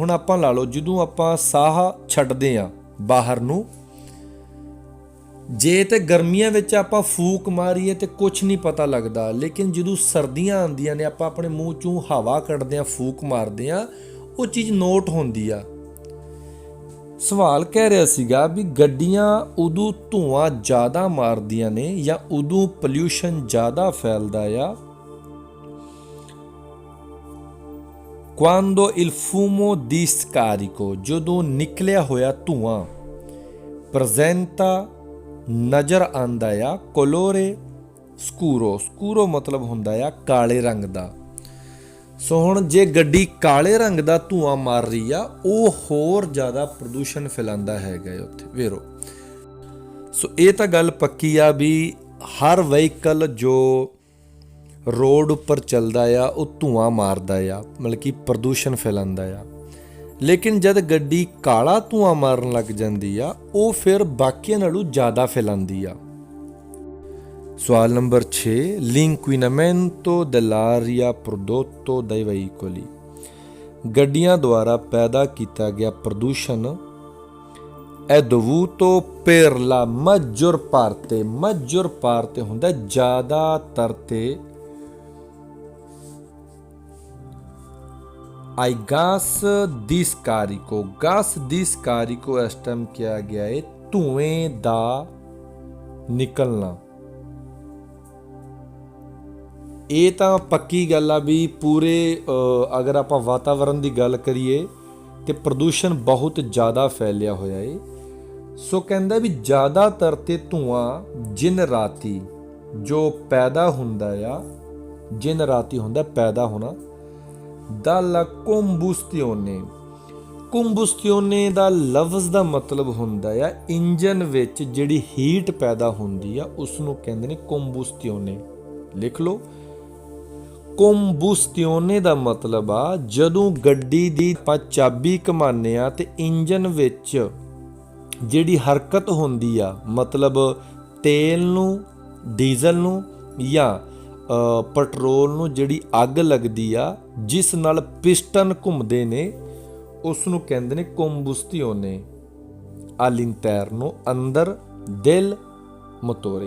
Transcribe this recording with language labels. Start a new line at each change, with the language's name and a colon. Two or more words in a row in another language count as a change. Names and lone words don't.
Punjabi: ਹੁਣ ਆਪਾਂ ਲਾ ਲਓ ਜਦੋਂ ਆਪਾਂ ਸਾਹ ਛੱਡਦੇ ਆ ਬਾਹਰ ਨੂੰ, ਜੇ ਤੇ ਗਰਮੀਆਂ ਵਿੱਚ ਆਪਾਂ ਫੂਕ ਮਾਰੀਏ ਤੇ ਕੁਛ ਨਹੀਂ ਪਤਾ ਲੱਗਦਾ, ਲੇਕਿਨ ਜਦੋਂ ਸਰਦੀਆਂ ਆਉਂਦੀਆਂ ਨੇ ਆਪਾਂ ਆਪਣੇ ਮੂੰਹ ਚੋਂ ਹਵਾ ਕੱਢਦੇ ਆ, ਫੂਕ ਮਾਰਦੇ ਆ, ਉਹ ਚੀਜ਼ ਨੋਟ ਹੁੰਦੀ ਆ। ਸਵਾਲ ਕਹਿ ਰਿਹਾ ਸੀਗਾ ਵੀ ਗੱਡੀਆਂ ਉਦੋਂ ਧੂਆਂ ਜ਼ਿਆਦਾ ਮਾਰਦੀਆਂ ਨੇ ਜਾਂ ਉਦੋਂ ਪੋਲਿਊਸ਼ਨ ਜ਼ਿਆਦਾ ਫੈਲਦਾ ਆ
Italian: quando il fumo di scarico
Punjabi: ਜਦੋਂ ਨਿਕਲਿਆ ਹੋਇਆ ਧੂਆਂ presenta ਨਜ਼ਰ ਆਉਂਦਾ ਆ
Italian: colore scuro
Punjabi: ਮਤਲਬ ਹੁੰਦਾ ਆ ਕਾਲੇ ਰੰਗ ਦਾ। ਸੋ ਹੁਣ ਜੇ ਗੱਡੀ ਕਾਲੇ ਰੰਗ ਦਾ ਧੂਆਂ ਮਾਰ ਰਹੀ ਆ, ਉਹ ਹੋਰ ਜ਼ਿਆਦਾ ਪ੍ਰਦੂਸ਼ਣ ਫੈਲਾਉਂਦਾ ਹੈਗਾ ਉੱਥੇ ਵੇਰੋ। ਸੋ ਇਹ ਤਾਂ ਗੱਲ ਪੱਕੀ ਆ ਵੀ ਹਰ ਵਹੀਕਲ ਜੋ ਰੋਡ ਉੱਪਰ ਚੱਲਦਾ ਆ ਉਹ ਧੂਆਂ ਮਾਰਦਾ ਆ, ਮਤਲਬ ਕਿ ਪ੍ਰਦੂਸ਼ਣ ਫੈਲਾਉਂਦਾ ਆ। ਲੇਕਿਨ ਜਦ ਗੱਡੀ ਕਾਲਾ ਧੂਆਂ ਮਾਰਨ ਲੱਗ ਜਾਂਦੀ ਆ, ਉਹ ਫਿਰ ਬਾਕੀਆਂ ਨਾਲੋਂ ਜ਼ਿਆਦਾ ਫੈਲਾਉਂਦੀ ਆ। ਸਵਾਲ ਨੰਬਰ 6,
Italian: l'inquinamento dell'aria prodotto dai veicoli।
Punjabi: ਗੱਡੀਆਂ ਦੁਆਰਾ ਪੈਦਾ ਕੀਤਾ ਗਿਆ ਪ੍ਰਦੂਸ਼ਣ
Italian: è dovuto per la maggior parte
Punjabi: ਹੁੰਦਾ ਜ਼ਿਆਦਾਤਰ ਤੇ
Italian: ai gas di scarico। gas di scarico
Punjabi: ਇਸ ਟਾਈਮ ਕਿਹਾ ਗਿਆ ਹੈ ਧੂਏ ਦਾ ਨਿਕਲਣਾ। ਇਹ ਤਾਂ ਪੱਕੀ ਗੱਲ ਆ ਵੀ ਪੂਰੇ ਅਗਰ ਆਪਾਂ ਵਾਤਾਵਰਨ ਦੀ ਗੱਲ ਕਰੀਏ ਤੇ ਪ੍ਰਦੂਸ਼ਣ ਬਹੁਤ ਜ਼ਿਆਦਾ ਫੈਲਿਆ ਹੋਇਆ ਹੈ। ਸੋ ਕਹਿੰਦਾ ਵੀ ਜ਼ਿਆਦਾਤਰ ਤੇ ਧੂਆਂ ਜਿਨ ਰਾਤੀ ਜੋ ਪੈਦਾ ਹੁੰਦਾ ਆ, ਜਿਨ ਰਾਤੀ ਹੁੰਦਾ ਪੈਦਾ ਹੋਣਾ,
Italian: dalla combustione।
Punjabi: ਕੰਬੂਸਟਿਓਨੇ ਦਾ ਲਫ਼ਜ਼ ਦਾ ਮਤਲਬ ਹੁੰਦਾ ਆ ਇੰਜਨ ਵਿੱਚ ਜਿਹੜੀ ਹੀਟ ਪੈਦਾ ਹੁੰਦੀ ਆ, ਉਸ ਨੂੰ ਕਹਿੰਦੇ ਨੇ ਕੰਬੂਸਟਿਓਨੇ। ਲਿਖ ਲਓ, ਕੰਬੂਸਟਿਓਨੇ ਦਾ ਮਤਲਬ ਆ ਜਦੋਂ ਗੱਡੀ ਦੀ ਆਪਾਂ ਚਾਬੀ ਘੁਮਾਉਂਦੇ ਆ ਤੇ ਇੰਜਨ ਵਿੱਚ ਜਿਹੜੀ ਹਰਕਤ ਹੁੰਦੀ ਆ, ਮਤਲਬ ਤੇਲ ਨੂੰ, ਡੀਜ਼ਲ ਨੂੰ ਜਾਂ ਪੈਟਰੋਲ ਨੂੰ ਜਿਹੜੀ ਅੱਗ ਲੱਗਦੀ ਆ, ਜਿਸ ਨਾਲ ਪਿਸਟਨ ਘੁੰਮਦੇ ਨੇ, ਉਸ ਨੂੰ ਕਹਿੰਦੇ ਨੇ ਕੰਬੂਸਟਿਓਨੇ all'interno, ਅੰਦਰ
Italian: del motore.